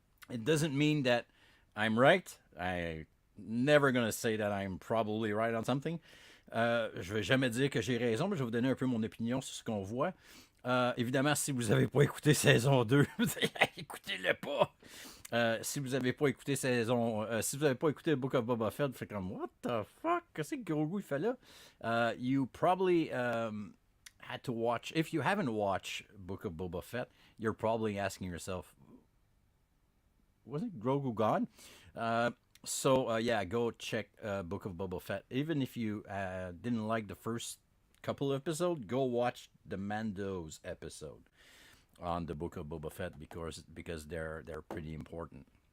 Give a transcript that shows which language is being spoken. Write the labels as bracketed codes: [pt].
[en] It doesn't mean that I'm right. I never gonna say that I'm probably right on something. [fr] Je vais jamais dire que j'ai raison, mais je vais vous donner un peu mon opinion sur ce qu'on voit. Évidemment, si vous n'avez pas écouté saison 2, écoutez-le pas. Si vous n'avez pas écouté si vous n'avez pas écouté Book of Boba Fett, vous faites comme [en] What the fuck? [fr] Qu'est-ce que Grogu fait là? [en] You probably had to watch. If you haven't watched Book of Boba Fett, you're probably asking yourself, wasn't Grogu gone? Yeah, go check Book of Boba Fett. Even if you didn't like the first couple of episodes, go watch the Mando's episode on the Book of Boba Fett because they're pretty important.